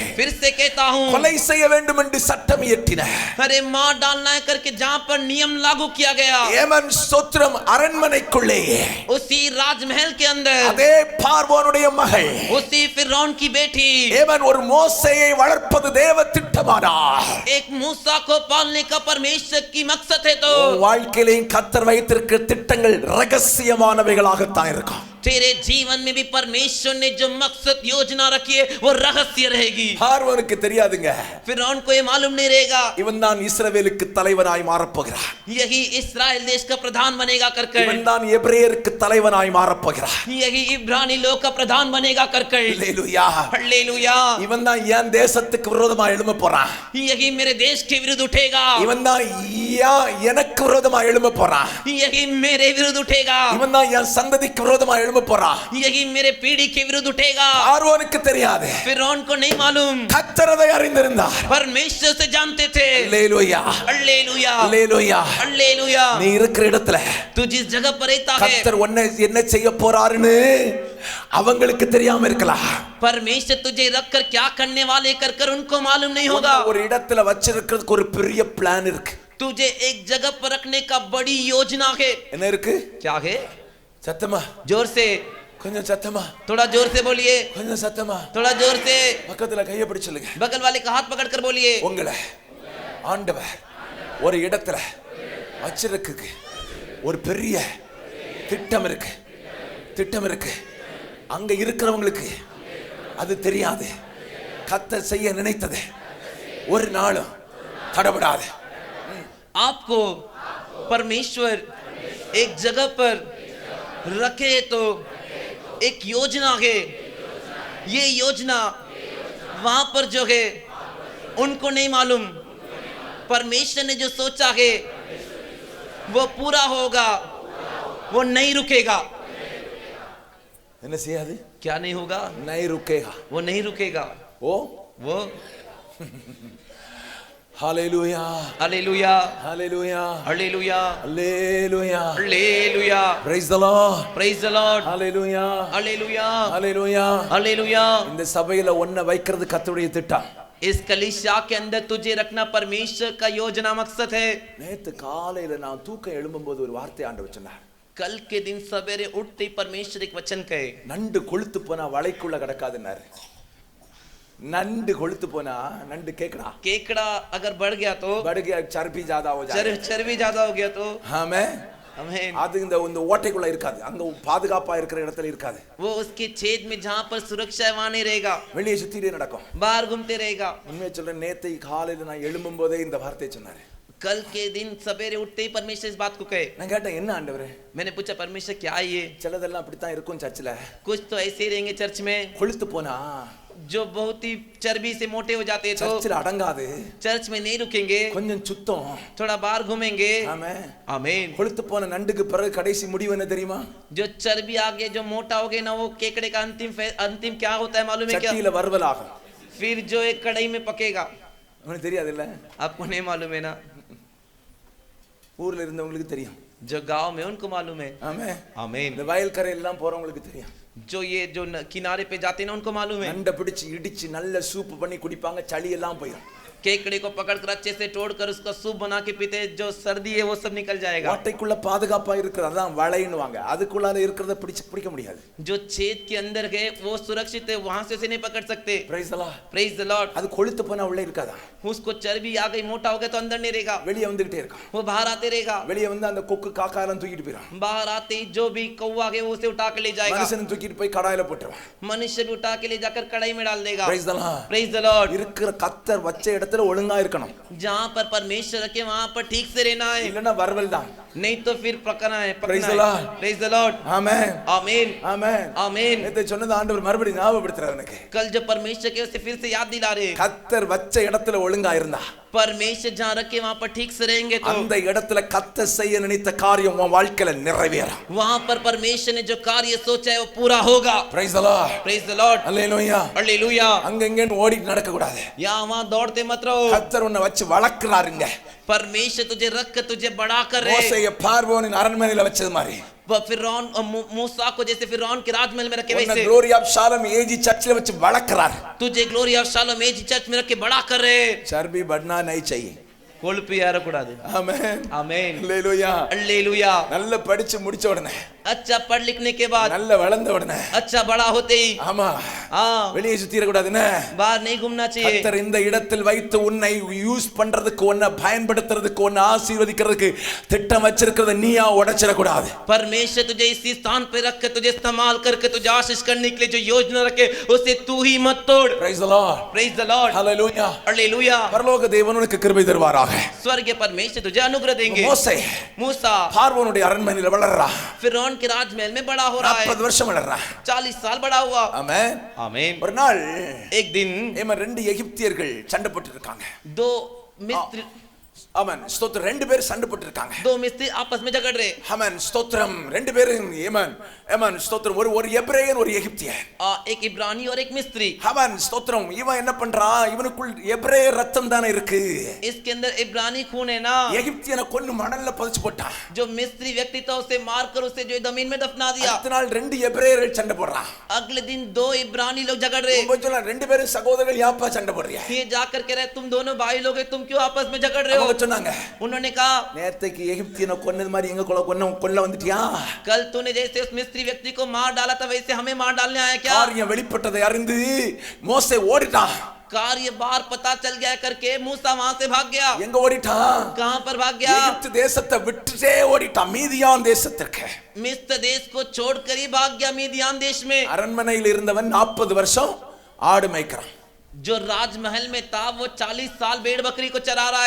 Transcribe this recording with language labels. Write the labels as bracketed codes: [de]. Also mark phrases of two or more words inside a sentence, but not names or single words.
[hi] फिर से कहता हूँ, [ta] கொலை செய்ய வேண்டும் என்று சட்டம் இயற்றின [hi] अरे मार डालना है करके जहाँ पर नियम लागू किया गया, [ta] ஏமன் ஸ்தோத்திரம் அரண்மனைக்குள்ளேயே [hi] उसी राजमहल के अंदर [ta] அதே பார்வோனுடைய மகள் [hi] उसी फिरौन की बेटी [ta] ஏமன் ஒரு மோசேயை வளர்ப்பது தேவ திட்டமானார். [hi] एक मूसा को पालने का परमेश्वर की मकसद है. तो [ta] வாழ்க்கையிலேயும் கர்த்தர் வைத்திருக்கிற திட்டங்கள் ரகசியமானவைகளாகத்தான் இருக்கும். [hi] तेरे जीवन में भी परमेश्वर ने जो मकसद योजना रखी है वो रहस्य रहेगी. [ta] பார்வோனுக்கு தெரியாதுங்க, [hi] फिरौन को ये मालूम नहीं रहेगा [ta] இவன் தான் இஸ்ரவேலுக்கு தலைவனாய் மாறப்போகிறான், [hi] यही इस्राएल देश का प्रधान बनेगा कर [ta] இவன் தான் எபிரேயருக்கு தலைவனாய் மாறப்போகிறான். [hi] यही इब्रानी लोग का प्रधान बनेगा कर [ta] அல்லேலூயா, [hi] हालेलुया, [ta] இவன் தான் என் தேசத்துக்கு விரோதமா எழும்ப போறான், [hi] यही मेरे देश के विरुद्ध उठेगा, [ta] இவன் தான் எனக்கு விரோதமா எழும்ப போறான், [hi] यही मेरे विरुद्ध उठेगा, [ta] இவன் தான் என் சந்ததிக்கு விரோதமா எழும்ப போறான். [hi] यही मेरे पीढ़ी के विरुद्ध उठेगा. [ta] பார்வோனுக்கு தெரியாது, [hi] फिरौन को नहीं मालूम, [ta] கர்த்தர் அதை அறிந்திருந்தார். [hi] परमेश्वर से जानते थे. [ta] அல்லேலூயா, [hi] हालेलुया, [ta] அல்லேலூயா. [hi] हालेलुया. [ta] நீ இருக்கிற இடத்துல [hi] तू जिस जगह पर रहता है, [ta] கர்த்தர் உன்னை என்ன செய்ய போறாருன்னு அவங்களுக்கு தெரியாம இருக்கலாம். [hi] परमेश्वर तुझे रखकर क्या करने वाले कर कर उनको मालूम नहीं होगा. [ta] ஒரு இடத்துல வச்சிருக்கிறதுக்கு ஒரு பெரிய பிளான் இருக்கு. [hi] तुझे एक जगह पर रखने का बड़ी योजना है. [ta] என்ன இருக்கு? [hi] क्या है? [ta] சத்தமா, [hi] जोर से, [ta] கொஞ்சம் சத்தமா, [hi] थोड़ा जोर से बोलिए, [ta] கொஞ்சம் சத்தமா, [hi] थोड़ा जोर से. [ta] பக்கத்துல கையை பிடிச்சு சொல்லுங்க. [hi] बगल वाले का हाथ पकड़कर बोलिए, [ta] உங்களை ஆண்டவர் ஒரு இடத்துல வச்சிருக்கு ஒரு பெரிய திட்டம் இருக்கு, திட்டம் இருக்கு. அங்க இருக்கிறவங்களுக்கு அது தெரியாது. கர்த்தர் செய்ய நினைத்தது ஒரு நாளும் தடபடாது. [hi] आपको परमेश्वर एक जगह पर रखे तो एक योजना है. ये योजना वहां पर जो है उनको नहीं मालूम. परमेश्वर ने जो सोचा है वो पूरा होगा, वो नहीं रुकेगा. [ta] என்ன செய்யாது? [hi] क्या नहीं होगा? नहीं रुकेगा, वो नहीं रुकेगा. ஓ वो [ta] ஹalleluya [hi] हालेलुया [ta] ஹalleluya [hi] हालेलुया [ta] ஹalleluya [hi] हालेलुया [en] praise the lord praise the Lord [ta] ஹalleluya [hi] हालेलुया [ta] ஹalleluya [hi] हालेलुया [ta] இந்த சபையில ஒன்ன வைக்கிறது கர்த்தருடைய திட்டம் [hi] इस कलीसिया के अंदर तुझे रखना परमेश्वर का योजना मकसद है [ta] நேத்து காலையில நான் தூக்கம் எழும்பும்போது ஒரு வார்த்தை ஆண்டவர் சொன்னார் [hi] कल के दिन सवेरे उठते ही परमेश्वर एक वचन कहे [ta] நண்டு கொளுத்து போனா வலைக்குள்ள கிடக்காதுன்னாரு नंड கொளுத்து போனா नंड केकड़ा [hi] केकड़ा अगर बढ़ गया तो बढ़ गया चर्बी ज्यादा हो जाए चर्बी ज्यादा हो गया तो हमें आमीन [ta] அது இந்த ஓட்டைக்குள்ள இருக்காது அங்க பாதுகாப்பா இருக்கிற இடத்துல இருக்காது [hi] वो उसके छेद में जहां पर सुरक्षा है वहां नहीं रहेगा [ta] வெளியே சுத்திட்டே நடக்கும் [hi] बाहर घूमते रहेगा [ta] உண்மையை சொல்றேன் நேத்தை காலையில நான் எழும்பும்போதே இந்த வார்த்தை சொன்னாரு [hi] कल के दिन सवेरे उठते ही परमेश्वर इस बात को कहे [ta] நான் கேட்டேன் என்ன ஆண்டவரே [hi] मैंने पूछा परमेश्वर क्या है ये [ta] சிலதெல்லாம் அப்படி தான் இருக்கும் சர்ச்சில் [hi] कुछ तो ऐसे ही रहेंगे चर्च में [ta] கொளுத்து போனா [hi] जो बहुत ही चर्बी से मोटे हो जाते हैं तो [ta] சர்ச்சில் அடங்காது [hi] चर्च में नहीं रुकेंगे [ta] கொஞ்சம் சுத்தம் [hi] थोड़ा बाहर घूमेंगे [ta] ஆமென் [hi] आमीन [ta] கொளுத்து போன நண்டுக்கு பிறகு கடைசி முடிவு என்ன தெரியுமா [hi] जो चर्बी आ गया जो मोटा हो गया ना वो केकड़े का अंतिम क्या होता है मालूम है क्या [ta] சட்டியில வறுவல் ஆகும் [hi] फिर जो एक कढ़ाई में पकेगा [ta] உங்களுக்கு தெரியாது இல்ல [hi] आपको नहीं मालूम है ना [ta] ஊர்ல இருந்தவங்களுக்கு தெரியும் [hi] जो गांव में उनको मालूम है [ta] ஆமென் [hi] आमीन [ta] இந்த வயல் கரை எல்லாம் போறவங்களுக்கு தெரியும் [hi] जो ये जो किनारे पे जाते हैं ना उनको मालूम है [ta] நண்டை பிடிச்சு இடிச்சு நல்ல சூப் பண்ணி குடிப்பாங்க சளி எல்லாம் போயிடும் [hi] केकड़े को पकड़कर अच्छे से तोड़कर उसका सूप बना के पीते जो सर्दी है वो सब निकल जाएगा [ta] ஓட்டைக்குள்ள பாதுகாப்பா இருக்கிறது அதான் வளைன்னுவாங்க அதுக்குள்ளால இருக்கிறத பிடிக்க முடியாது [hi] जो छेद के अंदर गए वो सुरक्षित है वहां से उसे नहीं पकड़ सकते [en] praise the Lord praise the Lord [ta] அது கொளுத்து போனா உள்ள இருக்காதா [hi] उसको चर्बी आ गई मोटा हो गया तो अंदर नहीं रहेगा [ta] வெளியே வந்துகிட்டே இருக்கும் [hi] वो बाहर आते रहेगा [ta] வெளியே வந்து அந்த கொக்கு காக்கா எல்லாம் தூக்கிட்டு போயிடும் [hi] बाहर आते ही जो भी कौवा है वो उसे उठा के ले जाएगा [ta] மனுஷன் தூக்கிட்டு போய் கடாயில போட்டுருவான் [hi] मनुष्य भी उठा के ले जाकर कढ़ाई में डाल देगा [en] praise the Lord praise the Lord [ta] இருக்கிற கத்தர் வச்ச இடத்துல ஒழுங்கா இருக்கணும் [hi] जहां पर परमेश्वर रखे वहां पर ठीक से रहना है [ta] இல்லனா வறுவல் தான் [hi] नहीं तो फिर पकना है [en] Praise the Lord. praise the Lord [ta] ஆமென் [hi] आमीन [ta] ஆமென் [hi] आमीन [ta] நேத்து சொன்னது ஆண்டவர் மறுபடியும் ஞாபகப்படுத்துறார் எனக்கு [hi] कल जो परमेश्वर के उसे फिर से याद दिला रहे [ta] கத்தர் வச்ச இடத்துல ஒழுங்கா இருந்தா [hi] परमेश्वर जहां रखे वहां पर ठीक से रहेंगे तो [ta] அந்த இடத்துல கத்தர் செய்ய நினைத்த காரியம் உன் வாழ்க்கையில நிறைவேறும் [hi] वहां पर परमेश्वर ने जो कार्य सोचा है वो पूरा होगा [en] praise the Lord praise the Lord [ta] அல்லேலூயா [hi] हालेलुया [ta] அங்க இங்க ஓடிட்டு நடக்க கூடாது [hi] यहां वहां दौड़ते मत रहो [ta] கத்தர் உன்னை வச்சு வளர்க்கறாருங்க [hi] परमेश्वर तुझे रख कर तुझे बड़ा कर रहे [ta] மோசேயை பார்வோனின் அரண்மனையில வச்சது மாதிரி [hi] फिरौन मूसा को जैसे फिरौन के राजमहल में रखे [ta] உன்னை [hi] वैसे [ta] glory of Shalom ஏஜி சர்ச்சில் வச்சு வளர்க்கறார் [hi] तुझे ग्लोरी ऑफ शालोम एजी चर्च में रख के बड़ा कर रहे चर्बी बढ़ना नहीं चाहिए [ta] கொழுப்பு ஏறக்கூடாது ஆமென் ஆமென் அல்லேலூயா [hi] हालेलुया [ta] நல்ல படிச்சு முடிச்ச உடனே [hi] अच्छा पढ़ लिखने के बाद [ta] நல்ல வளர்ந்த உடனே [hi] अच्छा बड़ा होते ही [ta] ஆமா [hi] हाँ [ta] வெளியே சுத்திர கூடாதுன்னு [hi] बाहर नहीं घूमना चाहिए [ta] கர்த்தர் இந்த இடத்தில் வைத்து உன்னை யூஸ் பண்றதுக்கு உன்னை பயன்படுத்துறதுக்கு உன்னை ஆசீர்வதிக்கிறதுக்கு திட்டம் வச்சிருக்கிறத நீயா உடைச்சிட கூடாது [hi] परमेश्वर तुझे इसी स्थान पे रख के तुझे इस्तेमाल करके तुझे आशीष करने के लिए जो योजना रखे उसे तू ही मत तोड़ [en] praise the lord praise the Lord hallelujah [hi] हालेलुया [ta] பரலோக தேவன் உனக்கு கிருபை தருவாராக [hi] स्वर्गीय परमेश्वर तुझे अनुग्रह देंगे [ta] மோசே [hi] मूसा [ta] பார்வோனுடைய அரண்மனையில வளர்றா [hi] फिरौन के राजमहल में बड़ा हो रहा है [ta] 40 வருஷம் வளர்றா [hi] 40 साल बड़ा हुआ [ta] ஆமென் [hi] आमीन [ta] ஒரு நாள் [hi] एक दिन [ta] ரெண்டு எகிப்தியர்கள் சண்டை போட்டு இருக்காங்க [hi] दो मिस्र [ta] ஆமென் ஸ்தோத்திரம் ரெண்டு பேர் சண்டை போட்டு இருக்காங்க [hi] दो मिस्त्री आपस में झगड़ रहे [ta] ஆமென் ஸ்தோத்திரம் ரெண்டு பேரும் ஆமென் ஆமென் ஸ்தோத்திரம் ஒரு எபிரேயன் ஒரு எகிப்தியன் [hi] एक इब्रानी और एक मिस्त्री [ta] ஆமென் ஸ்தோத்திரம் இவன் என்ன பண்றான் இவனுக்குள் எபிரேய ரத்தம் தானே இருக்கு [hi] इसके अंदर इब्रानी खून है ना [ta] எகிப்தியனை கொன்னு மணல்ல புதைச்சு போட்டான் [hi] जो मिस्त्री व्यक्ति था उसे मारकर उसे जो जमीन में दफना दिया [ta] அடுத்த நாள் ரெண்டு எபிரேயர்கள் சண்டை போடுறான் [hi] अगले दिन दो इब्रानी लोग झगड़ रहे [ta] சொல்ல ரெண்டு பேரும் சகோதரர்கள் யாப்பா சண்டை போடுறியா [hi] ये जाकर कह रहे तुम दोनों भाई लोग तुम क्यों आपस में झगड़ रहे हो [ta] அவங்க சொன்னாங்க [hi] उन्होंने कहा [ta] நேத்துக்கு எகிப்தியனை கொன்னது மாதிரி எங்க கொல்ல வந்துட்டியா [hi] कल तूने जैसे उस मिस्त्री व्यक्ति को मार डाला था वैसे हमें मार डालने आया क्या [ta] காரியம் வெளிப்பட்டதை அறிந்து மோசே ஓடிட்டான் [hi] कार्य बाहर पता चल गया करके मूसा वहां से भाग गया [ta] எங்க ஓடிட்டான் [hi] कहां पर भाग गया [ta] எகிப்து தேசத்தை விட்டுட்டே ஓடிட்டான் மீதியான் தேசத்துக்கு [hi] मिस्र देश को छोड़कर ही भाग गया मीदियान देश में [ta] அரண்மனையில் இருந்தவன் 40 வருஷம் ஆடு மேய்க்கிறான் [hi] जो राजमहल में था वो 40 साल भेड़ बकरी को चरा रहा है